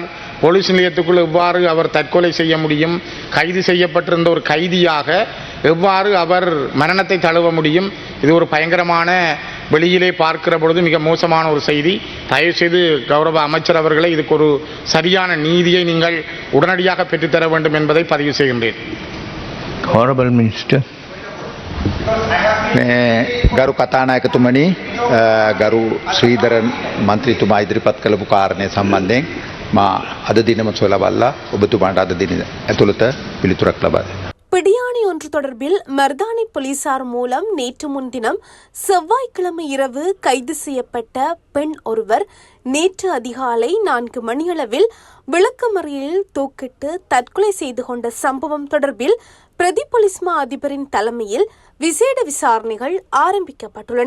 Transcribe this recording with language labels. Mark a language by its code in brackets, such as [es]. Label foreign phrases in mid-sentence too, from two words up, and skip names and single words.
[ta] போலீஸ் நிலையத்துக்குள் எவ்வாறு அவர் தற்கொலை செய்ய முடியும்? கைது செய்யப்பட்டிருந்த ஒரு கைதியாக எவ்வாறு அவர் மரணத்தை தழுவ முடியும்? இது ஒரு பயங்கரமான, வெளியிலே பார்க்கிற பொழுது மிக மோசமான ஒரு செய்தி. தயவுசெய்து கௌரவ அமைச்சர் அவர்களை இதுக்கு ஒரு சரியான நீதியை நீங்கள் உடனடியாக பெற்றுத்தர வேண்டும் என்பதை பதிவு செய்கின்றேன். [en] Honorable Minister. [si] ගරු කතානායකතුමනි, ගරු ශ්‍රීධරන් මන්ත්‍රීතුමා ඉදිරිපත් කළපු කාරණය සම්බන්ධයෙන් මා අද දිනම සොයලා බලලා ඔබතුමාට අද දින ඇතුළත පිළිතුරක් ලබා දෙනවා. [ta] பிடியாணி ஒன்று தொடர்பில் மருதானை போலீசார் மூலம் நேற்று முன்தினம் செவ்வாய்க்கிழமை இரவு கைது செய்யப்பட்ட பெண் ஒருவர் நேற்று அதிகாலை 4 மணியளவில் விளக்கமறியலில் தூக்கிட்டு தற்கொலை செய்து கொண்ட சம்பவம் தொடர்பில் பிரதி போலீஸ் மா அதிபரின் தலைமையில் விசேட விசாரணைகள் ஆரம்பிக்கப்பட்டுள்ளன.